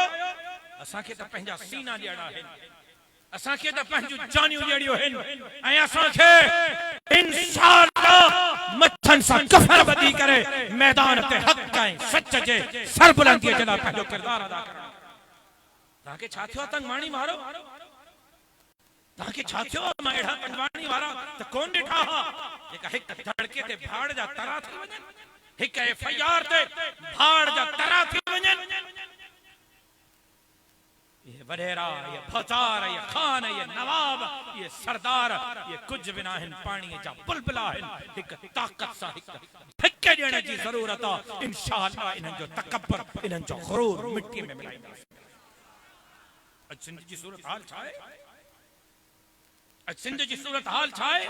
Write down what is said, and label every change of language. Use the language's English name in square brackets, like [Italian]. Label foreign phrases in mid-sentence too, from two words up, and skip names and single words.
[Sindhi] असांखे त पंहिंजा सीना ॾियणा आहिनि, असांखे त पंहिंजूं जानियूं ॾियणियूं आहिनि ऐं असांखे इंशाअल्लाह मथनि सां कफन ॿधी करे मैदान ते हक़ ऐं सच जे सरबुलंदीअ जे लाइ पंहिंजो किरदारु अदा करणु। तव्हांखे छा थियो? तंग माणी मारो तव्हांखे छा थियो? मां अहिड़ा पंजवाणी वारा त कोन ॾिठा हा जेका हिक धड़के ते भाड़ जा तरा थी वञनि, हिक एफआईआर ते भाड़ जा तरा थी वञनि। ये वडेरा, ये भोतार, ये खान, ये नवाब, ये सरदार, ये कुछ बिना हिन पानी जा बुलबुला हिन। हिक ताकत सां हिक धिके ॾियण जी ज़रूरत आहे। इंशाअल्लाह इन्हनि जो तकब्बर, इन्हनि जो ग़ुरूर मिट्टी में मिलाईंदासीं। अॼु सिंध जी सूरत हाल छा आहे? अॼु सिंध जी सूरत हाल छा आहे?